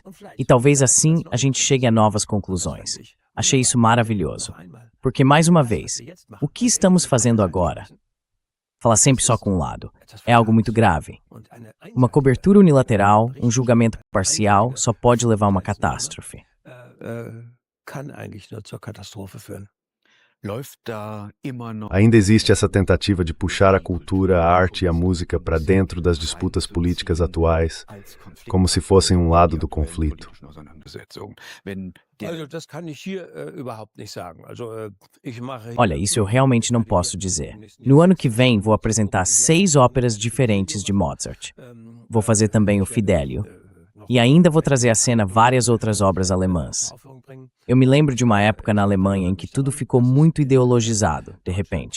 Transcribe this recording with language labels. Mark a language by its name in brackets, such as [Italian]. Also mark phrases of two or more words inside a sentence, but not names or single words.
[Portuguese] E talvez assim a gente chegue a novas conclusões. Achei isso maravilhoso. Porque, mais uma vez, o que estamos fazendo agora? Falar sempre só com um lado. É algo muito grave. Uma cobertura unilateral, um julgamento parcial, só pode levar a uma catástrofe. [German] Kann eigentlich nur zur Katastrophe führen. Läuft da immer noch [Portuguese] Ainda existe essa tentativa de puxar a cultura, a arte e a música para dentro das disputas políticas atuais, como se fossem um lado do conflito. [German] Also, das kann ich hier überhaupt nicht sagen. Also, ich mache [Portuguese] Olha, isso eu realmente não posso dizer. No ano que vem, vou apresentar 6 óperas diferentes de Mozart. Vou fazer também o Fidelio. E ainda vou trazer à cena várias outras obras alemãs. Eu me lembro de uma época na Alemanha em que tudo ficou muito ideologizado, de repente.